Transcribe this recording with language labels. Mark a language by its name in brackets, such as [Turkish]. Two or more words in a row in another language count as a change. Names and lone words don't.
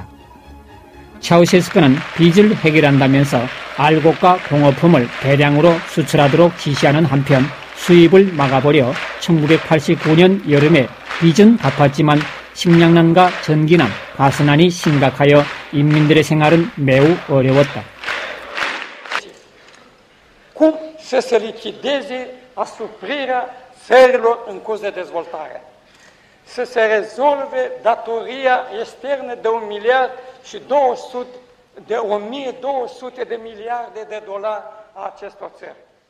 [Korean] 차우셰스쿠는 빚을 해결한다면서 알곡과 공업품을 대량으로 수출하도록 지시하는 한편 수입을 막아버려 1989년 여름에 빚은 갚았지만 식량난과 전기난, 가스난이 심각하여 인민들의 생활은 매우 어려웠다. [Romanian] Cum să se lichideze asuprirea țărilor în curs de dezvoltare. Să se rezolve datoria externă de 1.200 de miliarde de dolari a acestor țări.